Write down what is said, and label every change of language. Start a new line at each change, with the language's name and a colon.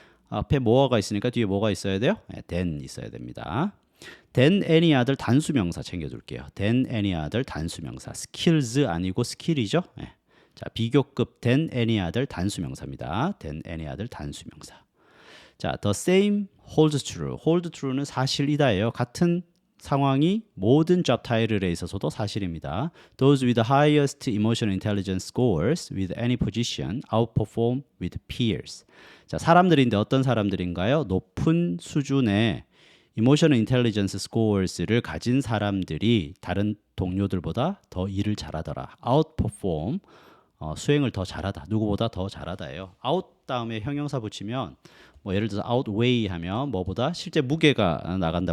Korean: 앞에 뭐가 있으니까 뒤에 뭐가 있어야 돼요? than 있어야 됩니다.
English: than any other
Korean: 단수명사 챙겨둘게요. than any other 단수명사. skills 아니고 skill이죠. 자, 비교급 than any other 단수명사입니다. than any other 단수명사.
English: 자, the same holds true.
Korean: hold true는 사실이다예요. 같은 상황이 모든 job title에 있어서도 사실입니다.
English: Those with the highest emotional intelligence scores with any position outperform with peers.
Korean: 자, 사람들인데 어떤 사람들인가요? 높은 수준의
English: emotional intelligence scores
Korean: 를 가진 사람들이 다른 동료들보다 더 일을 잘하더라. outperform 수행을 더 잘하다. 누구보다 더 잘하다예요. out 다음에 형용사 붙이면 뭐 예를 들어서 outweigh 하면 뭐보다 실제 무게가 나간다.